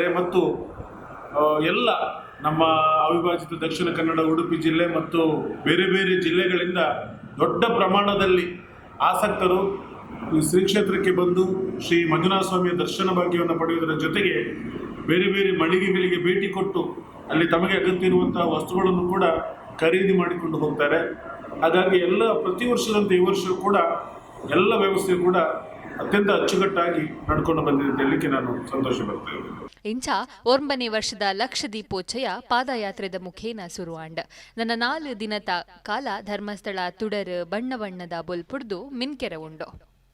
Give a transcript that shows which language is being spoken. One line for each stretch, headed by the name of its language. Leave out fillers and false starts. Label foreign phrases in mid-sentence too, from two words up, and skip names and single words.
Kannada: ಮತ್ತು ಎಲ್ಲ ನಮ್ಮ ಅವಿಭಾಜಿತ ದಕ್ಷಿಣ ಕನ್ನಡ, ಉಡುಪಿ ಜಿಲ್ಲೆ ಮತ್ತು ಬೇರೆ ಬೇರೆ ಜಿಲ್ಲೆಗಳಿಂದ ದೊಡ್ಡ ಪ್ರಮಾಣದಲ್ಲಿ ಆಸಕ್ತರು ಈ ಶ್ರೀ ಕ್ಷೇತ್ರಕ್ಕೆ ಬಂದು ಶ್ರೀ ಮಂಜುನಾಥ ಸ್ವಾಮಿಯ ದರ್ಶನ ಭಾಗ್ಯವನ್ನು ಪಡೆಯುವುದರ ಜೊತೆಗೆ ಬೇರೆ ಬೇರೆ ಮಳಿಗೆಗಳಿಗೆ ಭೇಟಿ ಕೊಟ್ಟು ಅಲ್ಲಿ ತಮಗೆ ಅಗತ್ಯ ಇರುವಂತಹ ವಸ್ತುಗಳನ್ನು ಕೂಡ ಖರೀದಿ ಮಾಡಿಕೊಂಡು ಹೋಗ್ತಾರೆ. ಹಾಗಾಗಿ ಪ್ರತಿ ವರ್ಷದಂತೆ ಈ ವರ್ಷ ಕೂಡ ಎಲ್ಲ ವ್ಯವಸ್ಥೆ ಕೂಡ ಅತ್ಯಂತ ಅಚ್ಚುಕಟ್ಟಾಗಿ ನಡ್ಕೊಂಡು ಬಂದಿದೆ ಅಂತ ಹೇಳಲಿಕ್ಕೆ ನಾನು ಸಂತೋಷ ಪಡ್ತೇನೆ.
Tulu: ಇಂಚ 9ನೇ ವರ್ಷದ ಲಕ್ಷದೀಪೋತ್ಸವ ಪಾದಯಾತ್ರೆದ ಮುಖೇನ ಸುರುವಾಂಡ್ ನನ್ನ 4 ದಿನದ ಕಾಲ ಧರ್ಮಸ್ಥಳ ತುಡರ್ ಬಣ್ಣ ಬಣ್ಣದ ಬೊಲ್ಪುಡ್ದು ಮಿನ್ಕೆರೆ ಉಂಡು.